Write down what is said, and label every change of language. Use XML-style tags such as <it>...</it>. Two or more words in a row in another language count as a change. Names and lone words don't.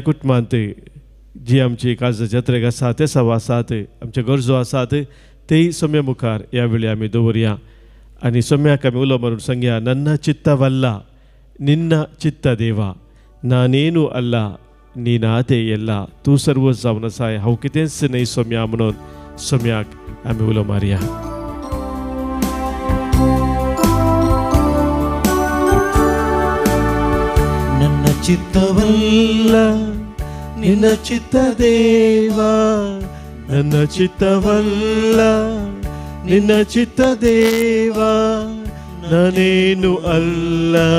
<kok>कुटुंबांत जी आमची काज जत्रेक आसा ते सवा आसात आमचे गरजो आसात तेय सोम्या मुखार ह्या वेळी आमी दवरया आनी सोम्याक आमी उलो मारून सांगया</kok> <kn>ನನ್ನ ಚಿತ್ತ ವಲ್ಲ ನಿನ್ನ ಚಿತ್ತ ದೇವಾ ನಾನೇನು ಅಲ್ಲ ನೀ ನಾತೆ ಎಲ್ಲಾ</kn> <kok>तूं सर्व जावन आसाय हांव कितेंच न्हय सोम्या म्हणून सोम्याक आमी उलो मारया</kok> <kn>ನನ್ನ ಚಿತ್ತವಲ್ಲ ನಿನ್ನ ಚಿತ್ತ ದೇವಾ ನನ್ನ ಚಿತ್ತವಲ್ಲ ನಿನ್ನ ಚಿತ್ತ ದೇವಾ ನಾನೇನು ಅಲ್ಲ</kn>